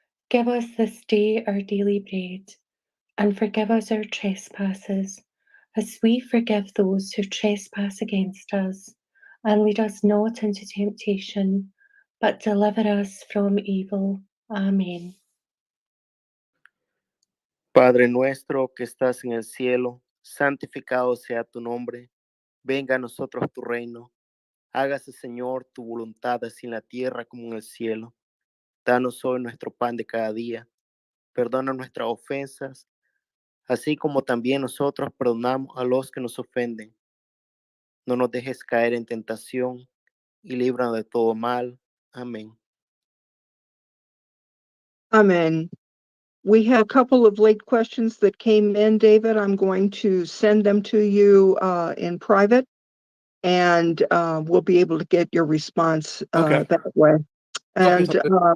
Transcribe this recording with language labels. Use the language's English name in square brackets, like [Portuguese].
[English] Give us this day our daily bread, and forgive us our trespasses, as we forgive those who trespass against us. And lead us not into temptation, but deliver us from evil. Amen. [Spanish] Padre nuestro que estás en el cielo, santificado sea tu nombre. Venga a nosotros tu reino. Hágase, Señor, tu voluntad así en la tierra como en el cielo. Danos hoy nuestro pan de cada día. Perdona nuestras ofensas, así como también nosotros perdonamos a los que nos ofenden. No nos dejes caer en tentación y líbranos de todo mal. Amén. [English] Amen. We have a couple of late questions that came in, David. I'm going to send them to you in private, and we'll be able to get your response Okay. that way. Okay, And sounds good.